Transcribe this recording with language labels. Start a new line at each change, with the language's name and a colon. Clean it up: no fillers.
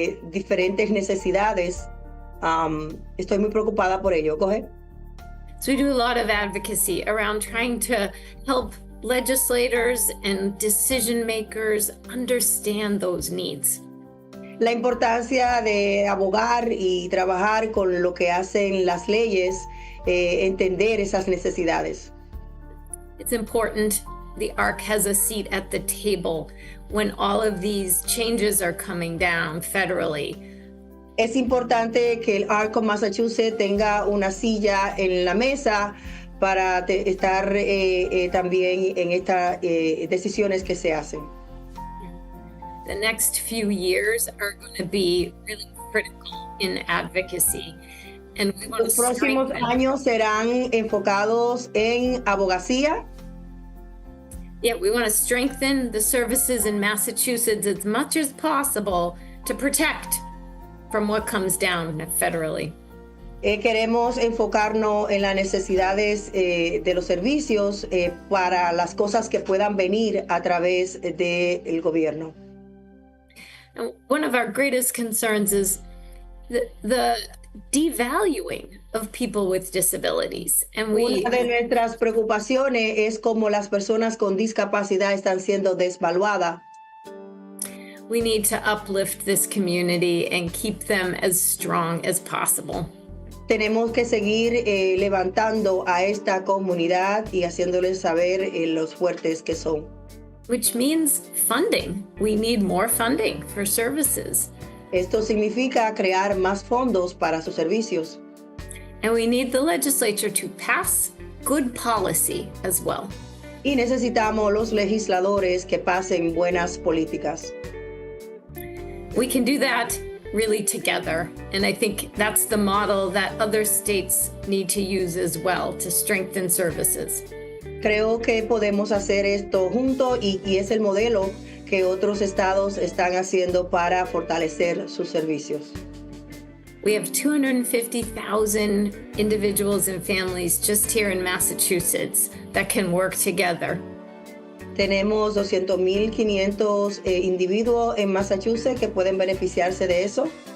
Spanish: diferentes necesidades. Estoy muy preocupada por ello.
English: Go ahead. So we do a lot of advocacy around trying to help legislators and decision makers understand those needs.
Spanish: La importancia de abogar y trabajar con lo que hacen las leyes, entender esas necesidades.
English: It's important the ARC has a seat at the table when all of these changes are coming down federally.
Spanish: Es importante que el ARC of Massachusetts tenga una silla en la mesa para estar también en estas decisiones que se hacen.
English: The next few years are going to be really critical in advocacy. And we want
Spanish: Los próximos años serán enfocados en abogacía.
English: Yeah, we want to strengthen the services in Massachusetts as much as possible to protect from what comes down federally.
Spanish: Queremos enfocarnos en las necesidades de los servicios para las cosas que puedan venir a través del gobierno.
English: And one of our greatest concerns is the devaluing of people with disabilities. And
Spanish: Una de nuestras preocupaciones es cómo las personas con discapacidad están siendo desvaluadas.
English: We need to uplift this community and keep them as strong as possible.
Spanish: Tenemos que seguir levantando a esta comunidad y haciéndoles saber los fuertes que son.
English: Which means funding. We need more funding for services.
Spanish: Esto significa crear más fondos para sus servicios.
English: And we need the legislature to pass good policy as well.
Spanish: Y necesitamos los legisladores que pasen buenas políticas.
English: We can do that really together. And I think that's the model that other states need to use as well to strengthen services.
Spanish: Creo que podemos hacer esto juntos y es el modelo que otros estados están haciendo para fortalecer sus servicios.
English: We have 250,000 individuals and families just here in Massachusetts that can work together.
Spanish: Tenemos 200,500 individuos en Massachusetts que pueden beneficiarse de eso.